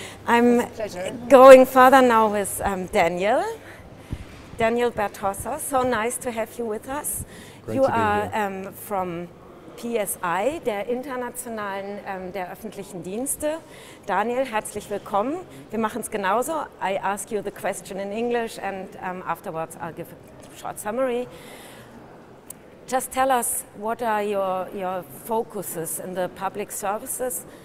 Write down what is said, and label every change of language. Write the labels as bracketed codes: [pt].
[en] I'm going further now with Daniel Bertossa. So nice to have you with us. You are from PSI, [de] der internationalen der öffentlichen Dienste. Daniel, herzlich willkommen. Wir machen es genauso. [en] I ask you the question in English and afterwards I'll give a short summary. Just tell us, what are your focuses in the public services?